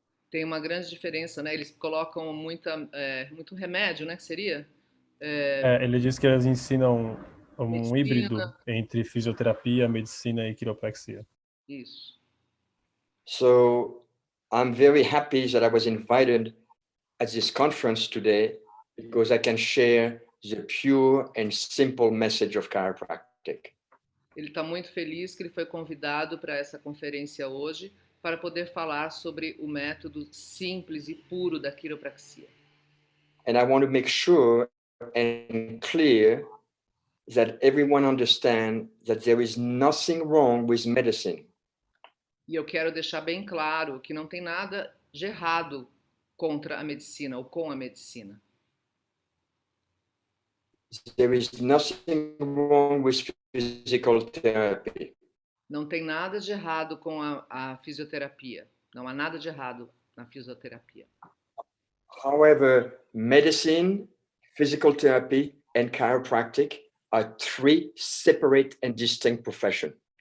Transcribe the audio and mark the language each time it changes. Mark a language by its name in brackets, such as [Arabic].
[Portuguese] Tem uma grande diferença, né? Eles colocam muito remédio, né? Que seria? Ele diz que eles ensinam Medicina. Híbrido entre fisioterapia, medicina e quiropraxia. Isso. [English] So I'm very happy that I was invited at this conference today because I can share the pure and simple message of chiropractic. [Portuguese] Ele está muito feliz que ele foi convidado para essa conferência hoje para poder falar sobre o método simples e puro da quiropraxia. [English] And I want to make sure and clear that everyone understand that there is nothing wrong with medicine. [Portuguese] E eu quero deixar bem claro que não tem nada de errado contra a medicina ou com a medicina. [English] There is nothing wrong with physical therapy. [Portuguese] Não tem nada de errado com a fisioterapia. Não há nada de errado na fisioterapia. [English] However, medicine, physical therapy, and chiropractic are three separate and distinct professions.